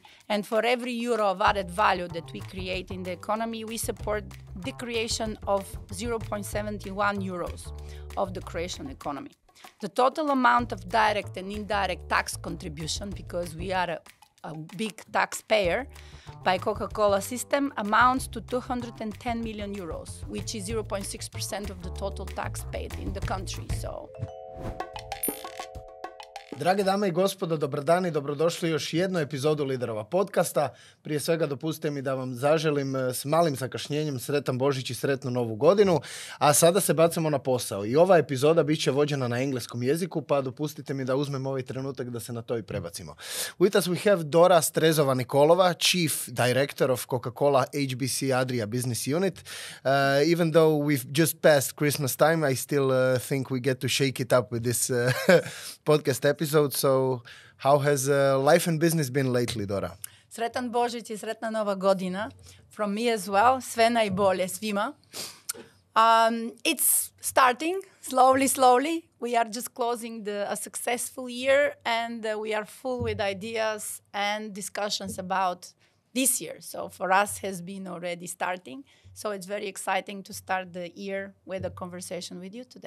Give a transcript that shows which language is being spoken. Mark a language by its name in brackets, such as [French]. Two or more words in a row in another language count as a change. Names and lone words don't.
[English] And for every euro of added value that we create in the economy, we support the creation of 0.71 euros of the Croatian economy. The total amount of direct and indirect tax contribution, because we are a big taxpayer by Coca-Cola system, amounts to 210 million euros, which is 0.6% of the total tax paid in the country. [Croatian] Drage dame i gospodo, dobar dan i dobrodošli u još jednu epizodu Liderova podcasta. Prije svega dopustite mi da vam zaželim s malim zakašnjenjem sretan Božić i sretnu Novu godinu, a sada se bacamo na posao. I ova epizoda bit će vođena na engleskom jeziku, pa dopustite mi da uzmem ovaj trenutak da se na to i prebacimo. [English] With us we have Dora Strezova-Nikolova, Chief Director of Coca-Cola HBC Adria Business Unit. Even though we've just passed Christmas time, I still think we get to shake it up with this podcast episode. So how has life and business been lately, Dora? [Croatian] Sretan Božić i sretna Nova godina [English] from me as well. [Croatian] Sve najbolje svima. [English] It's starting slowly. We are just closing a successful year, and we are full with ideas and discussions about this year. So for us has been already starting. So it's very exciting to start the year with a conversation with you today.